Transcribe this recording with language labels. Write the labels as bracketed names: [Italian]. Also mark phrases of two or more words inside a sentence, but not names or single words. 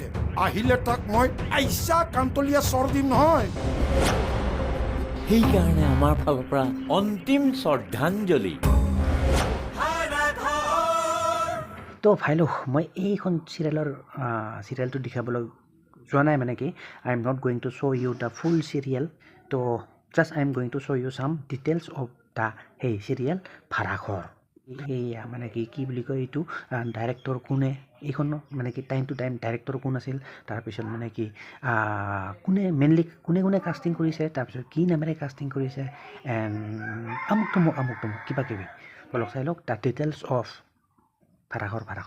[Assamese] আহিলে তাক মই আইচা কান্তলীয়া চৰ দিম নহয়। সেইকাৰণে আমাৰ ফালৰ পৰা অন্তিম শ্ৰদ্ধাঞ্জলি। তো ভাইলোক মই এইখন চিৰিয়েলটো দেখাবলৈ যোৱা নাই, মানে কি [English] I am not going to show you the full serial. তো just I am going to show you some details of the সেই চিৰিয়েল ভাড়াঘৰ। [Assamese] এইয়া মানে কি বুলি কয় এইটো ডাইৰেক্টৰ কোনে, এইখন মানে কি [English] time to time [Assamese] ডাইৰেক্টৰ কোন আছিল, তাৰপিছত মানে কি মেইনলি কোনে কাষ্টিং কৰিছে, তাৰপিছত কি নামেৰে কাষ্টিং কৰিছে, এণ্ড আমুক তমুক কিবা কিবি বলক চাই লওক [English] the details of [Assamese] ভাড়াঘৰ।